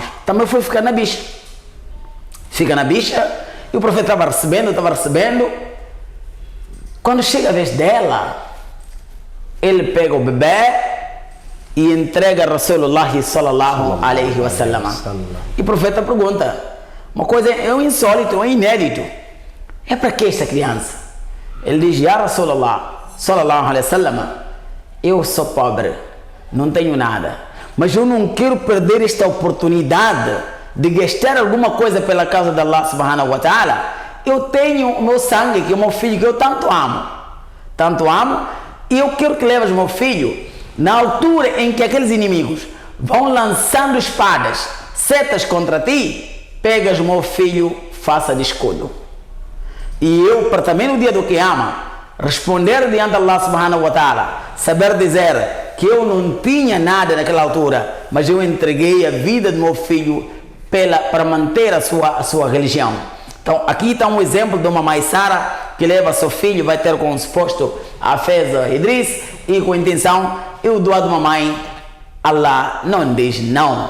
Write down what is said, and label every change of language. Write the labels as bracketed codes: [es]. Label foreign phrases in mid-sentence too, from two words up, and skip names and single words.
[pt] Também foi ficar na bicha. Fica na bicha, e o profeta estava recebendo. Quando chega a vez dela, ele pega o bebê e entrega a [ar] رسول الله صلى الله عليه وسلم. [pt] E o profeta pergunta, uma coisa é um insólito, é inédito: é para que esta criança? Ele diz: [ar] يا رسول الله صلى الله عليه وسلم, [pt] eu sou pobre, não tenho nada, mas eu não quero perder esta oportunidade de gastar alguma coisa pela causa de [ar] الله سبحانه وتعالى. [pt] Eu tenho o meu sangue, que é o meu filho, que eu tanto amo, e eu quero que leves o meu filho. Na altura em que aqueles inimigos vão lançando espadas, setas contra ti, pegas o meu filho, faça de escudo. E eu, para também no dia do Qiyama, responder diante de [ar] الله سبحانه وتعالى, [pt] saber dizer que eu não tinha nada naquela altura, mas eu entreguei a vida do meu filho para manter a sua religião. Então aqui está um exemplo de uma mãe Sara que leva seu filho, vai ter com o suposto Hafez Idris e com a intenção, e o dua de mamãe, Allah não diz não.